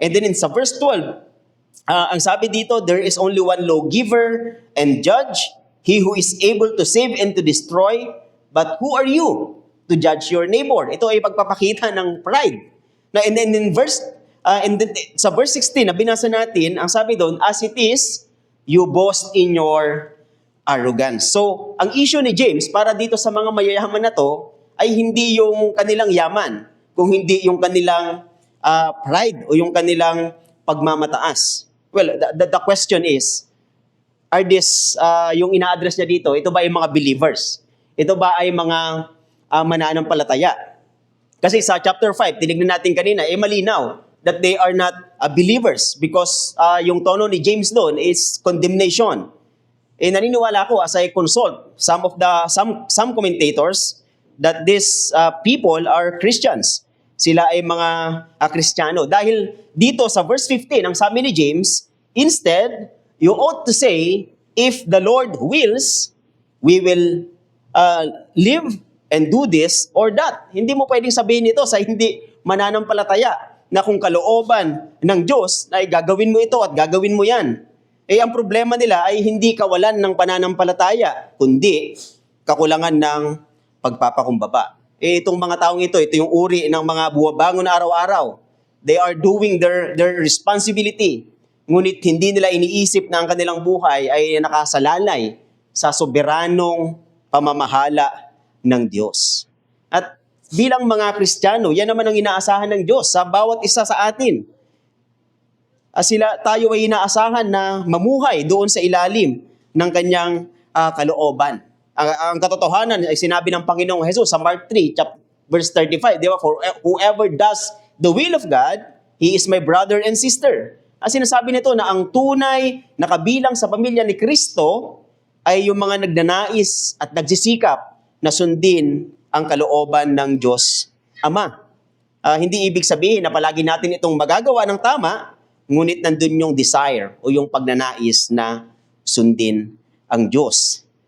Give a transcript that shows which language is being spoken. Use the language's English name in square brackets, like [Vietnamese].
[English] And then in sa verse 12, [Filipino] ang sabi dito, [English] there is only one lawgiver and judge, he who is able to save and to destroy, but who are you to judge your neighbor? [Filipino] Ito ay pagpapakita ng pride. [English] Na and then [Filipino] sa verse 16 na binasa natin, ang sabi doon, [English] as it is, you boast in your arrogance. [Filipino] So, ang issue ni James para dito sa mga mayayaman na to ay hindi yung kanilang yaman, kung hindi yung kanilang pride o yung kanilang pagmamataas. [English] Well, the question is, are this, [Filipino] yung ina-address niya dito, ito ba ay mga believers? Ito ba ay mga mananampalataya? Kasi sa chapter 5, tinignan natin kanina, malinaw [English] that they are not believers because [Filipino] yung tono ni James doon [English] is condemnation. [Filipino] Naniniwala ako [English] as I consult some commentators that these people are Christians. [Filipino] Sila ay mga Kristiyano. Dahil dito sa verse 15, ang sabi ni James, [English] instead, you ought to say, if the Lord wills, we will live and do this or that. [Filipino] Hindi mo pwedeng sabihin ito sa hindi mananampalataya na kung kalooban ng Diyos ay gagawin mo ito at gagawin mo yan. Ang problema nila ay hindi kawalan ng pananampalataya, kundi kakulangan ng pagpapakumbaba. Itong mga taong ito yung uri ng mga buwabangon na araw-araw. [English] They are doing their responsibility. [Filipino] Ngunit hindi nila iniisip na ang kanilang buhay ay nakasalalay sa soberanong pamamahala ng Diyos. At bilang mga Kristiyano, yan naman ang inaasahan ng Diyos sa bawat isa sa atin. Tayo ay inaasahan na mamuhay doon sa ilalim ng kanyang kalooban. Ang katotohanan ay sinabi ng Panginoong Jesus sa Mark 3, verse 35, di ba? [English] For whoever does the will of God, he is my brother and sister. [Filipino] Sinasabi nito na ang tunay na kabilang sa pamilya ni Kristo ay yung mga nagnanais at nagsisikap na sundin ang kalooban ng Diyos Ama. Hindi ibig sabihin na palagi natin itong magagawa ng tama, ngunit nandun yung desire o yung pagnanais na sundin ang Diyos.